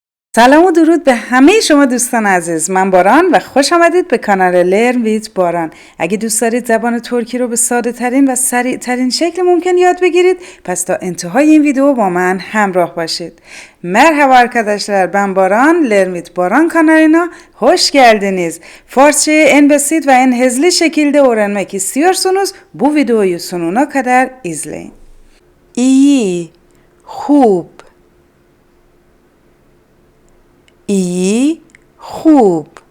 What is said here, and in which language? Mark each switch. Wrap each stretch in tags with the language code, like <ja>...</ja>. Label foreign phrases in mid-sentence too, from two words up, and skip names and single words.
<fa>سلام و درود به همه شما دوستان عزیز. من باران و خوش آمدید به کانال لرن ویت باران. اگه دوست دارید زبان ترکی رو به ساده ترین و سریع ترین شکل ممکن یاد بگیرید، پس تا انتهای این ویدیو با من همراه başlayın.</fa> <tr>Merhaba arkadaşlar, ben Baran, LearnWithBaran kanalına hoş geldiniz. Farsçayı en basit ve en hızlı şekilde öğrenmek istiyorsanız bu videoyu sonuna kadar izleyin. İyi, خوب. iyi, خوب.</tr>